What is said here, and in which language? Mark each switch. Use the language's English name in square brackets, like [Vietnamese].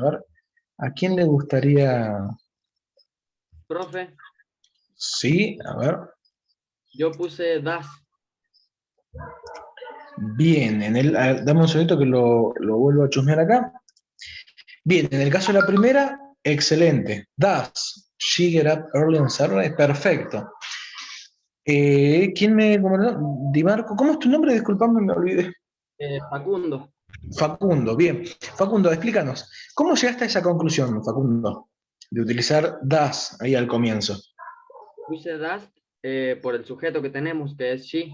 [Spanish] A ver, ¿a quién le gustaría? Profe, Sí, a ver. yo puse das. Bien, dame un segundito que lo vuelvo a chusmear acá. Bien, en el caso de la primera, excelente. [English] Does she get up early on Saturday? [Spanish] Perfecto. ¿Quién me comentó? Di Marco, ¿cómo es tu nombre? Disculpame, me olvidé. Facundo. Facundo, bien. Facundo, explícanos. ¿Cómo llegaste a esa conclusión, Facundo? De utilizar does ahí al comienzo. Puse das por el sujeto que tenemos, que es she.